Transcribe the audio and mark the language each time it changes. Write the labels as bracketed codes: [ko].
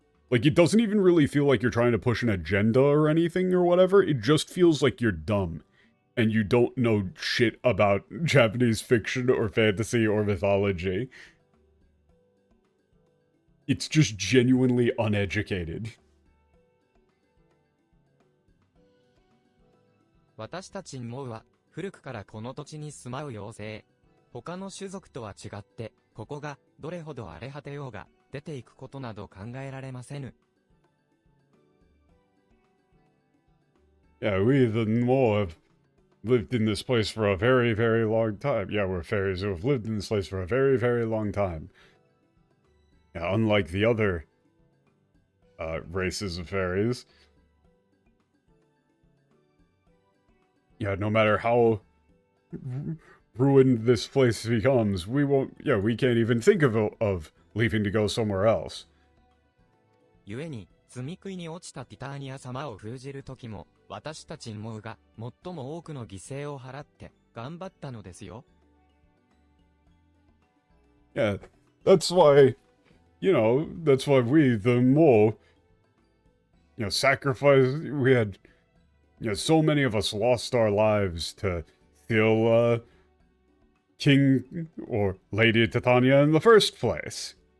[en] Like, it doesn't even really feel like you're trying to push an agenda or anything or whatever. It just feels like you're dumb. And you don't know shit about Japanese fiction or fantasy or mythology. It's just genuinely uneducated. [ja] 私たちモウは古くからこの土地に住まう妖精。他の種族とは違って、ここがどれほど荒れ果てようが出ていくことなど考えられませぬ。 [en] Yeah, we the Mo have lived in this place for a very, very long time. Yeah, we're fairies who have lived in this place for a very, very long time. Yeah, unlike the other races of fairies. Yeah, no matter how ruined this place becomes, we won't, yeah, we can't even think of leaving to go somewhere else. [ja] 故に、積み食いに落ちたティターニア様を封じる時も、私たちモウが最も多くの犠牲を払って頑張ったのですよ。 [en] Yeah, that's why, that's why we, the Mo, sacrificed, we had, so many of us lost our lives to steal, King or Lady Titania in the first place.